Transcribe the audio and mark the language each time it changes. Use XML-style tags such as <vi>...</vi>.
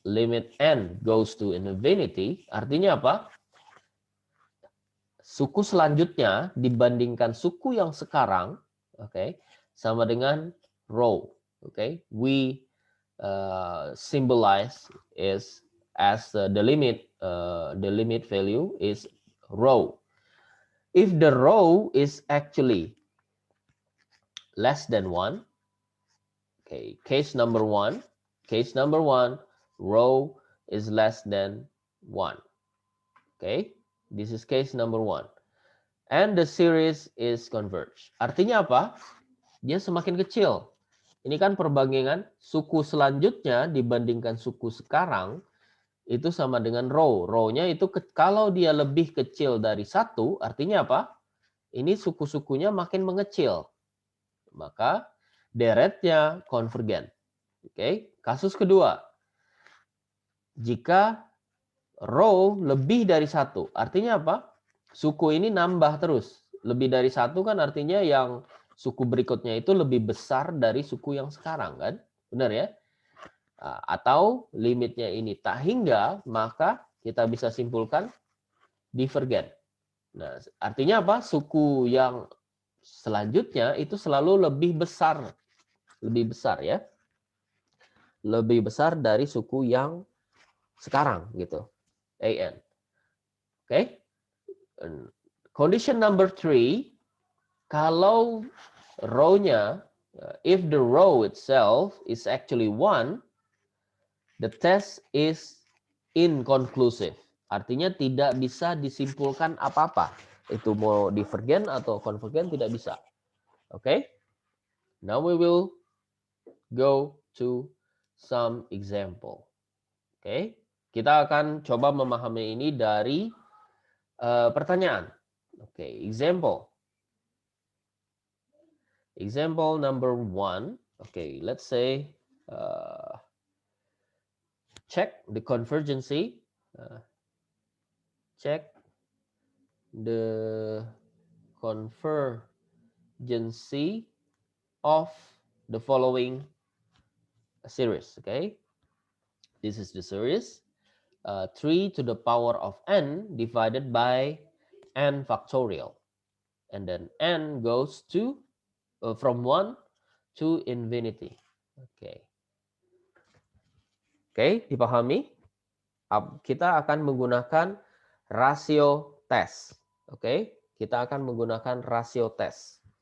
<en>Limit N goes to infinity.</en> <id>Artinya apa? Suku selanjutnya dibandingkan suku yang sekarang, okay, sama dengan row.</id> <en>Okay, we symbolized is as the limit value is row. If the row is actually less than 1, okay, case number one, row is less than 1. Okay, this is case number 1. And the series is converged.</en> <id>Artinya apa? Dia semakin kecil. Ini kan perbandingan suku selanjutnya dibandingkan suku sekarang itu sama dengan row. Row-nya itu kalau dia lebih kecil dari 1, artinya apa? Ini suku-sukunya makin mengecil. Maka deretnya konvergen. Oke, kasus kedua. Jika row lebih dari 1, artinya apa? Suku ini nambah terus. Lebih dari 1 kan artinya yang suku berikutnya itu lebih besar dari suku yang sekarang kan? Benar ya? Atau limitnya ini tak hingga, maka kita bisa simpulkan divergen. Nah, artinya apa? Suku yang selanjutnya itu selalu lebih besar ya. Lebih besar dari suku yang sekarang gitu. AN. Oke?</id> <en>Condition number 3,</en> <id>kalau row-nya,</id> <en>if the row itself is actually 1, the test is inconclusive.</en> <id>Artinya tidak bisa disimpulkan apa-apa. Itu mau divergen atau konvergen tidak bisa. Oke?</id> <en>Now we will go to some example. Oke?</en> <id>Kita akan coba memahami ini dari pertanyaan.</id> <en>Oke, example. Example number 1. Okay, let's say check the convergency. Check the convergency of the following series. Okay, this is the series. 3 to the power of n divided by n factorial. And then n goes to from 1 to infinity. Oke.</en> <id>Oke, dipahami? Kita akan menggunakan rasio tes. Oke, kita akan menggunakan rasio tes.</id>